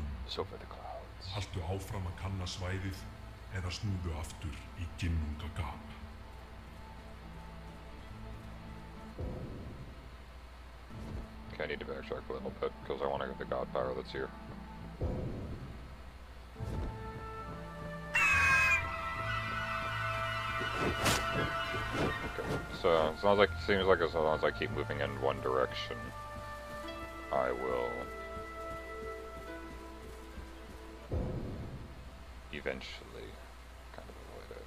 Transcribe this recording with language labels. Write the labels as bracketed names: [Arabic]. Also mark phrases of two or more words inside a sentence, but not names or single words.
[English] So for the clouds. [Icelandic] Haltu áfram að kanna svæðið eða snúðu aftur í ginnungagap. [English] Okay, I need to backtrack a little bit because I want to get the god power that's here. Okay, so it sounds like, seems like as long as I keep moving in one direction, I will eventually kind of avoid it.